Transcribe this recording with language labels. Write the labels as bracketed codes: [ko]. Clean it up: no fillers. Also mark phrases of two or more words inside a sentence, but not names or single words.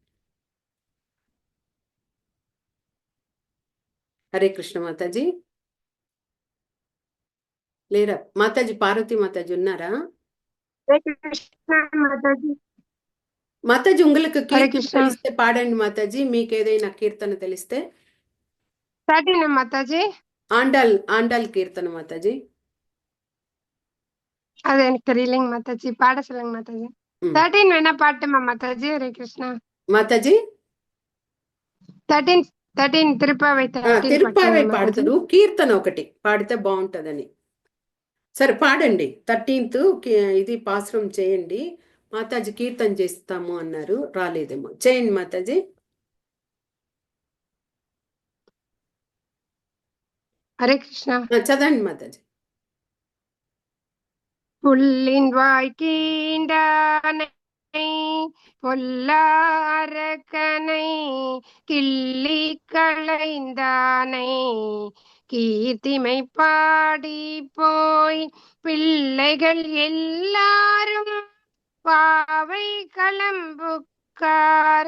[te] హరే కృష్ణ మాతాజీ. లేరా మాతాజీ? పార్వతీ మాతాజీ ఉన్నారా? హరే కృష్ణ మాతాజీ. [ta] మాతాజీ உங்களுக்கு [te] హరే కీర్తన కృష్ణ. తెలిస్తే పాడండి మాతాజీ. మీకు ఏదైనా కీర్తన తెలిస్తే. 13 మాతాజీ. [ta] ஆண்டாள் கீர்த்தனை மாதாஜி. அது எனக்கு தெரியலைங்க மாதாஜி, பாட சொல்லுங்க மாதாஜி. 13 வேணா பாட்டுமா மாதாஜி. ஹரே கிருஷ்ணா [te] మాతాజీ. 13 తిరుపావై 13 తిరుపావై మాతాజీ. పాడుతారు, కీర్తన ఒకటి పాడితే బాగుంటదని. సరే పాడండి. 13th ఇది పాశ్రం చేయండి. మాతాజీ కీర్తన చేస్తాము అన్నారు, రాలేదేమో. చేయండి మాతాజీ. హరే కృష్ణ. చదవండి మాతాజీ. [ta] புல்லின் வாய்க்கீண்டானை பொல்லாரக்கனை கிள்ளி களைந்தானை கீர்த்திமை பாடி போய் பிள்ளைகள் எல்லாரும் பாவை களம்புக்கார்.